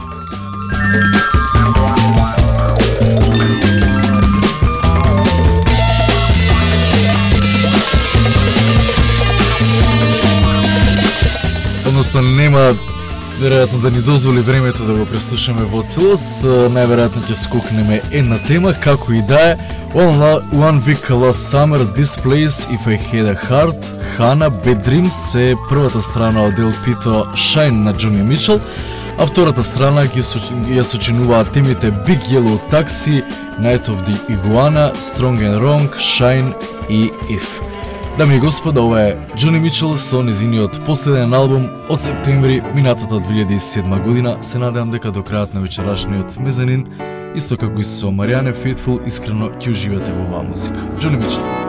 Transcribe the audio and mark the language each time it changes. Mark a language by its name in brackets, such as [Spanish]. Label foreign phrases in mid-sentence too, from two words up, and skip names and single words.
[Macedonian] Односно нема веројатно да ни дозволи времето да го преслушаме во целост, најверојатно ќе скокнеме една тема, како и да е. One Week Last Summer, This Place, If I Had a Heart, Hana, Bad Dreams се првата страна од LP-то Shine на Джони Мичел, а втората страна ја сочинуваат темите Big Yellow Taxi, Night of the Iguana, Strong and Wrong, Shine и If. Дами и господа, ова е Джони Мичел со незиниот последен албум од септември минатата 2007 година. Се надевам дека до крајот на вечерашниот мезанин, исто како и со Мариане Фейтфул, искрено ќе уживате во оваа музика. Джони Мичел.